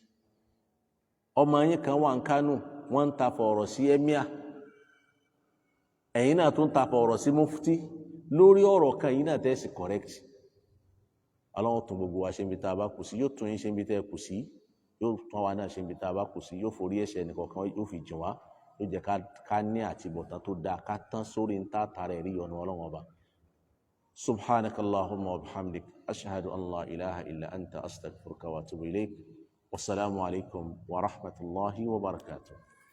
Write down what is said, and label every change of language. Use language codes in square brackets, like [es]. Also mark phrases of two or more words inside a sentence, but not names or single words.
[yo] Ọmọ yín kan wà ń Kánò, wọ́n ń ta fa ọ̀rọ̀ sí emir, ẹ̀yin náà tún ta fa ọ̀rọ̀ sí mufti lórí ọ̀rọ̀ kan yìí náà tẹ́ sì correct. Ọlọ́run tún gbogbo wa ṣe ibi tá a bá kù sí, yóò tún yín ṣe ibi tẹ́ kù sí, yóò tún wa náà ṣe ibi tá a bá kù sí, yóò forí ẹ̀ṣẹ̀ nìkọ̀ọ̀kan yóò fi jìn wá, yóò jẹ́ ká ní àtibọ̀tán tó dáa, ká tán sórí ń tààtà rẹ̀ rí ọ̀nà Ọlọ́run ọba. [ar] سبحانك اللهم وبحمدك، أشهد أن لا إله إلا أنت أستغفرك وأتوب إليك. والسلام عليكم ورحمة الله وبركاته.